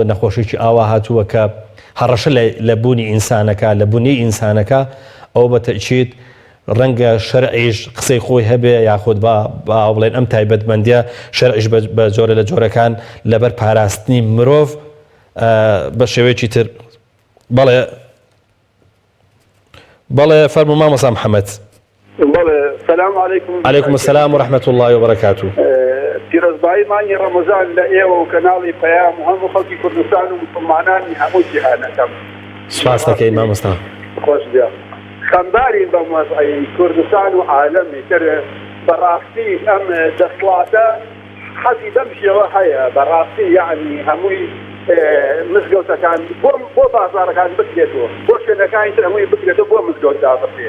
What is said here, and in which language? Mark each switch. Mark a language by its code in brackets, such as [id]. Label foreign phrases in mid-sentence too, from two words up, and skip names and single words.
[ckb] نەخۆشیی ئاوا هاتووە کە هەڕەشە لە بوونی ئینسانەکە لە بوونی ئینسانەکە ئەو بە تەکید ڕەنگە شەرعیش قسەی خۆی هەبێ یاخود با بڵێن ئەم تایبەتمەندیە شەرعیش بە جۆرە لە جۆرەکان لەبەر پاراستنی مرۆڤ بە شێوەیەکی تر بەڵێ فەرموو مامۆستا محەممەد. [ar] سلام عليكم. عليكم السلام ورحمة الله وبركاته. [ckb] پیرۆزبایی مانگی ڕەمەزان لە ئێوە و کەناڵی پەیام و هەموو خەڵکی کوردستان و مسلمانانی هەموو جیهانەکەم. سپاس دەکەین مامۆستا. خۆش بێ. خەمبارین بە مەزعی کوردستان و عالەمی تر بەڕاستی ئەم دەسڵاتە حەزی بەم شێوە هەیە بەڕاستی یعنی هەمووی مزگەوتەکان بۆ بازارەکان بکرێتەوە بۆ شوێنەکانی تر هەمووی بکرێتەوە بۆ مزگەوت دابڕێت.